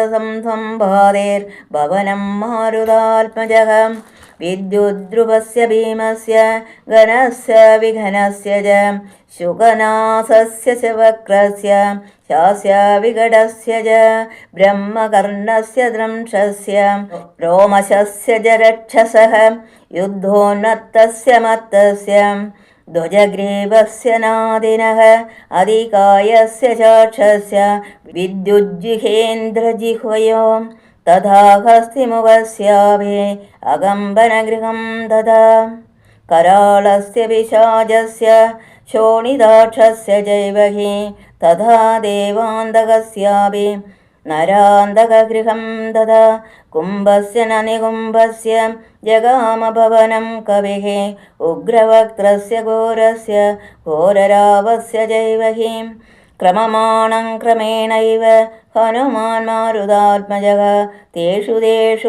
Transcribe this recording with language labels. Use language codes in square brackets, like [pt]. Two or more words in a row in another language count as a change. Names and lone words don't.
[sa] സംസംഭാതേർഭവനം മാരുതാത്മജഃ വിദ്യുദ്ധ്രുവസ്യ ഭീമസ്യ ഗണസ്യ വിഘനസ്യ ച ശുകനാസസ്യ ച വക്രസ്യ ശാസ്യ വികടസ്യ ച ബ്രഹ്മകർണസ്യ ദ്രംശസ്യ രോമശസ്യ ച രക്ഷസഃ യുദ്ധോന്നത്തസ്യ മത്തസ്യ ധ്വജഗ്രീവസ്യ നാദിനഃ അധികായസ്യ ചാക്ഷസ്യ വിദ്യുജ്ജിഹേന്ദ്രജിഹ്വയോ തഥാ ഹസ്തിമുഖസ്യാഭേ അകമ്പനഗൃഹം ദദാ कराळस्य पिशाचस्य शोणिदाक्षस्य चैव हि तथा देवान्तकस्यापि നരാന്തകഗൃഹം തഥാ കുംഭസ്യ ന നികുംഭസ്യ ജഗാമഭവനം കവിഃ ഉഗ്രവക്ത്രസ്യ ഘോരസ്യ ഘോരരാവസ്യ ജൈവ ഹി ക്രമമാണം ക്രമേണൈവ ഹനുമാൻ മാരുതാത്മജഃ തേഷു തേഷു